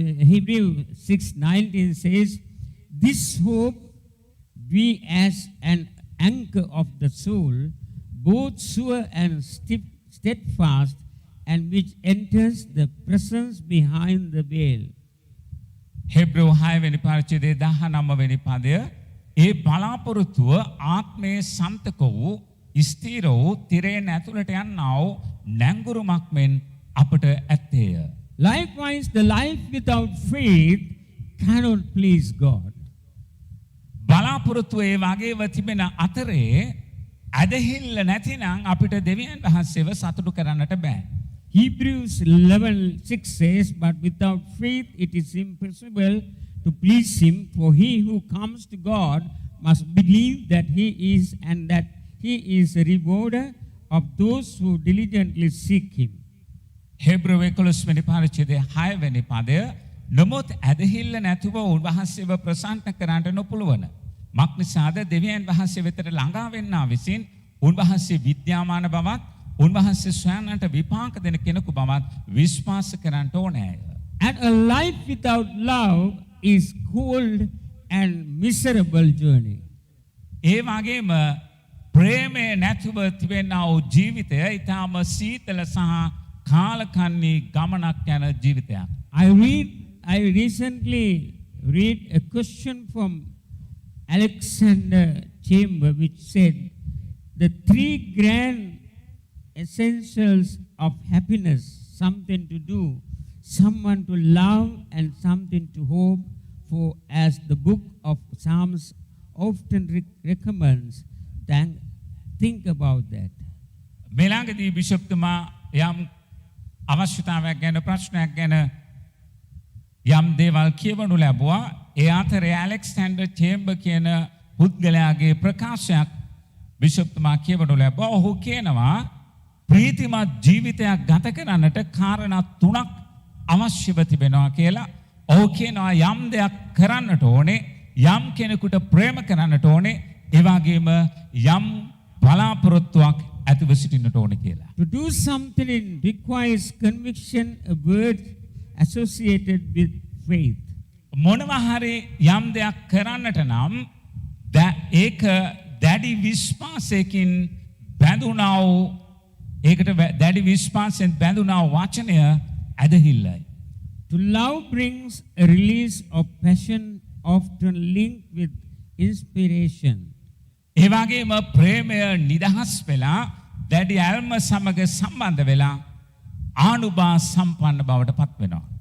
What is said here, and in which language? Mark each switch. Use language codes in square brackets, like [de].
[en] Hebrew 6:19 says, this hope be as an anchor of the soul, both sure and steadfast, and which enters the presence behind the veil. [si] Hebrew 6 වෙනි පරිච්ඡේදයේ 19 වෙනි පදය ඒ බලාපොරොත්තුව ආත්මයේ සන්තක වූ ස්ථීර වූ තිරයෙන් ඇතුළට යන්නා වූ නැංගුරුමක් මෙන් අපට ඇත්තේය. [en] Likewise, the life without faith cannot please God. [si] බලාපොරොත්තුව ඒ වගේව තිබෙන අතරේ ඇදහිල්ල නැතිනම් අපිට දෙවියන් වහන්සේව සතුටු කරන්නට බෑ. [en] Hebrews 11:6 says, but without faith it is impossible to please him, for he who comes to God must believe that he is, and that he is a rewarder of those who diligently seek him. [si] Hebrew 11 වෙනි පරිච්ඡේදයේ 6 වෙනි පදය නමුත් ඇදහිල්ල නැතුව උන්වහන්සේව ප්‍රසන්න කරන්නට නොපුළුවන. මක්නිසාද දෙවියන් වහන්සේ වෙතට ළඟා වෙන්නා විසින් උන්වහන්සේ විද්‍යාමාන බවත් උන්වහන්සේ සොයන්නට විපාක දෙන කෙනෙකු බවත් විශ්වාස කරන්නට ඕනෑය. [en] And a life without love is cold and miserable journey. [si] ඒ වගේම ප්‍රේමය නැතුව තිබෙනා වූ ජීවිතය ඊටාම සීතල සහ කාලකන්ණී ගමනක් යන ජීවිතයක්. [en] I recently read a question from Alexander Chamber which said the three grand essentials of happiness, something to do, someone to love, and something to hope for, as the book of Psalms often recommends, think about that. [si] මෙලාගදී බිෂප්තුමා යම් අවශ්‍යතාවයක් ගැන ප්‍රශ්නයක් ගැන යම් දේවල් කියවනු ලැබුවා. ඒ අතරේ Alexander chamber කියන පුද්ගලයාගේ ප්‍රකාශයක් බිෂප්තුමා කියවනු ලැබුවා. ඔහු කියනවා ප්‍රීතිමත් ජීවිතයක් ගත කරන්නට කාරණා තුනක් අවශ්‍යව තිබෙනවා කියලා. ඔහු කියනවා යම් දෙයක් කරන්නට ඕනේ, යම් කෙනෙකුට ප්‍රේම කරන්නට ඕනේ, ඒ වගේම යම් බලාපොරොත්තුවක් ඇතිව සිටින්නට ඕනේ කියලා. [en] To do something requires conviction, a word associated with faith. [si] මොනවා හරි යම් දෙයක් කරන්නට නම් ඒක දැඩි විශ්වාසයකින් බැඳුනා වූ ඒකට දැඩි විශ්වාසයෙන් බැඳුනා වචනය ඇදහිල්ලයි. [en] To love brings a release of passion, often linked with inspiration. [si] ඒ වගේම ප්‍රේමය නිදහස් වෙලා දැඩි ඇල්ම සමග සම්බන්ධ වෙලා ආනුභාව සම්පන්න බවට පත් වෙනවා.